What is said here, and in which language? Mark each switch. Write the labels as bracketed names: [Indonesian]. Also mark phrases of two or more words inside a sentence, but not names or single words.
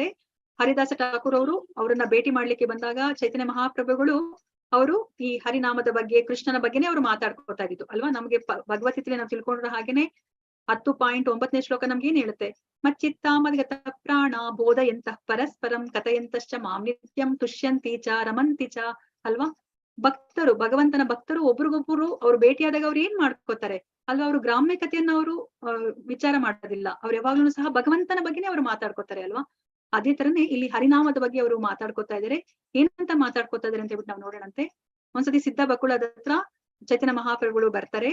[Kannada] ಹರಿದಾಸ ಠಾಕೂರ್ ಅವರು ಅವರನ್ನ ಭೇಟಿ ಮಾಡ್ಲಿಕ್ಕೆ ಬಂದಾಗ ಚೈತನ್ಯ ಮಹಾಪ್ರಭುಗಳು ಅವರು ಈ ಹರಿನಾಮದ ಬಗ್ಗೆ, ಕೃಷ್ಣನ ಬಗ್ಗೆನೇ ಅವರು ಮಾತಾಡ್ಕೊತಾ ಇದ್ದು ಅಲ್ವಾ. ನಮ್ಗೆ ಭಗವದ್ಗೀತೆಯಲ್ಲಿ ನಾವು ತಿಳ್ಕೊಂಡ್ರ ಹಾಗೇನೆ 10.9ನೇ ಶ್ಲೋಕ ನಮ್ಗೆ ಏನ್ ಹೇಳುತ್ತೆ, [Sanskrit] ಮಚ್ಚಿತ್ತಾಮದ್ಗತ ಪ್ರಾಣ ಬೋಧಯಂತಃ ಪರಸ್ಪರಂ ಕಥಯಂತಶ್ಚ ಮಾಂ ನಿತ್ಯಂ ತುಷ್ಯಂತಿ ಚ ರಮಂತಿ ಚ [Kannada] ಅಲ್ವಾ. ಭಕ್ತರು, ಭಗವಂತನ ಭಕ್ತರು ಒಬ್ರಿಗೊಬ್ರು ಅವ್ರು ಭೇಟಿಯಾದಾಗ ಅವ್ರು ಏನ್ ಮಾಡ್ಕೋತಾರೆ, ಅಲ್ವಾ. ಅವರು ಗ್ರಾಮ್ಯಕತೆಯನ್ನ ಅವರು ವಿಚಾರ ಮಾಡೋದಿಲ್ಲ. ಅವ್ರು ಯಾವಾಗ್ಲೂ ಸಹ ಭಗವಂತನ ಬಗ್ಗೆನೇ ಅವರು ಮಾತಾಡ್ಕೊತಾರೆ ಅಲ್ವಾ. ಅದೇ ತರನೇ ಇಲ್ಲಿ ಹರಿನಾಮದ ಬಗ್ಗೆ ಅವರು ಮಾತಾಡ್ಕೊತಾ ಇದಾರೆ. ಏನಂತ ಮಾತಾಡ್ಕೊತಾ ಇದಾರೆ ಅಂತ ಹೇಳ್ಬಿಟ್ಟು ನಾವು ನೋಡೋಣಂತೆ. ಒಂದ್ಸತಿ ಸಿದ್ಧ ಬಕುಳದ ಹತ್ರ ಚೈತನ್ಯ ಮಹಾಪ್ರಭುಗಳು ಬರ್ತಾರೆ.